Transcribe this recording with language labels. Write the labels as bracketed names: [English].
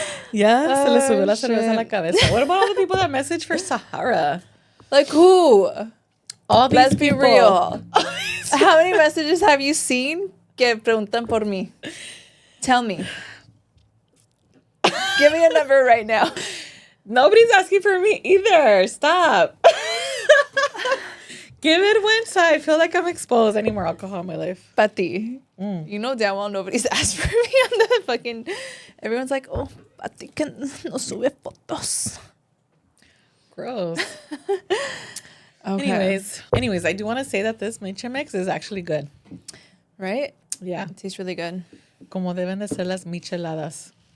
[Spanish] Yeah, se le subió la cerveza a la cabeza. [English] What about all the people that message for Sahara? Like who? All these Let's people. be real. How many messages have you seen [Spanish] que preguntan por mí? [English] Tell me. Give me a number right now. Nobody's asking for me either. Stop. Give it once I feel like I'm exposed. I need more alcohol in my life. Pati. You know damn well nobody's asked for me on the fucking... Everyone's like, oh, Pati [Spanish] que no sube fotos. [English] Gross. Okay. Anyways, I do want to say that this Miche mix is actually good. Right? Yeah. It tastes really good. [Spanish] Como deben de ser las micheladas.